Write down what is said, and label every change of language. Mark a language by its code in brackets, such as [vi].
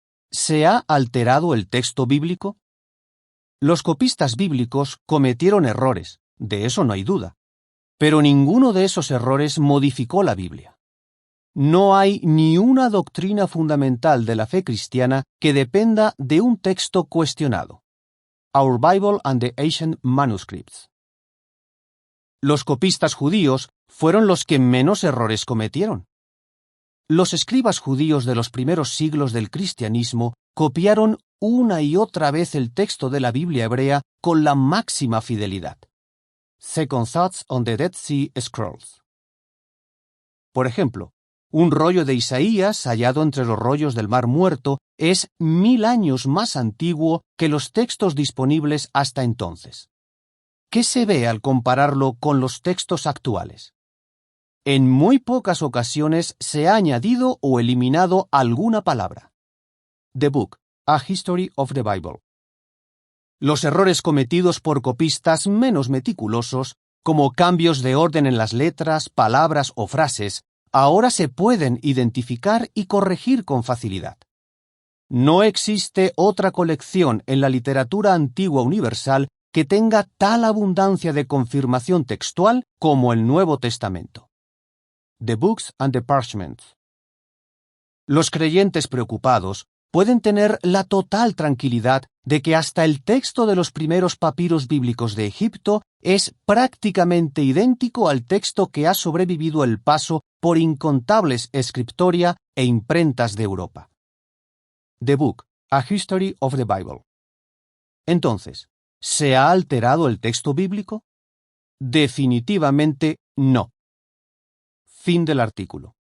[es] ¿Se ha alterado el texto bíblico? Los copistas bíblicos cometieron errores, de eso no hay duda, pero ninguno de esos errores modificó la Biblia. No hay ni una doctrina fundamental de la fe cristiana que dependa de un texto cuestionado. [en] Our Bible and the Ancient Manuscripts. [es] Los copistas judíos fueron los que menos errores cometieron. Los escribas judíos de los primeros siglos del cristianismo copiaron una y otra vez el texto de la Biblia hebrea con la máxima fidelidad. [en] Second Thoughts on the Dead Sea Scrolls. [es] Por ejemplo, un rollo de Isaías hallado entre los rollos del Mar Muerto es 1000 años más antiguo que los textos disponibles hasta entonces. ¿Qué se ve al compararlo con los textos actuales? En muy pocas ocasiones se ha añadido o eliminado alguna palabra. [en] The Book, A History of the Bible. [es] Los errores cometidos por copistas menos meticulosos, como cambios de orden en las letras, palabras o frases, ahora se pueden identificar y corregir con facilidad. No existe otra colección en la literatura antigua universal que tenga tal abundancia de confirmación textual como el Nuevo Testamento. [en] The Books and the Parchments. [es] Los creyentes preocupados pueden tener la total tranquilidad de que hasta el texto de los primeros papiros bíblicos de Egipto es prácticamente idéntico al texto que ha sobrevivido el paso por incontables escriptoria e imprentas de Europa. [en] The Book, A History of the Bible. [es] Entonces, ¿se ha alterado el texto bíblico? Definitivamente no. Fin del artículo.